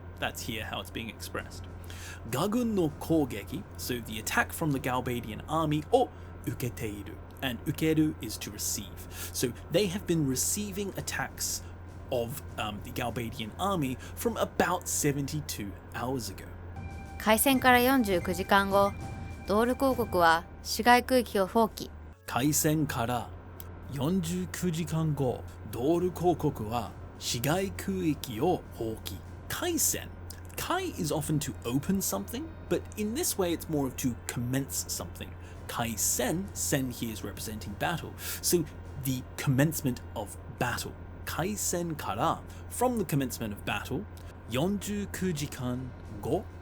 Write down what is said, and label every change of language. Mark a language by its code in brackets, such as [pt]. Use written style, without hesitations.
[en] That's here how it's being expressed. [ja] Gagun no kogeki, [en] so the attack from the Galbadian army, [ja] o uketeiru. [en] And ukeru is to receive. So they have been receiving attacks of the Galbadian army from about 72 hours ago. [ja] 開戦から49時間後、ドール公国は市街区域を放棄。開戦から49時間後、ドール公国は市街区域を放棄。 [en] 開戦 Kai is often to open something, but in this way it's more of to commence something. Kai sen here is representing battle. So the commencement of battle. [ja] Kai sen kara, [en] from the commencement of battle, [ja] 49時間後.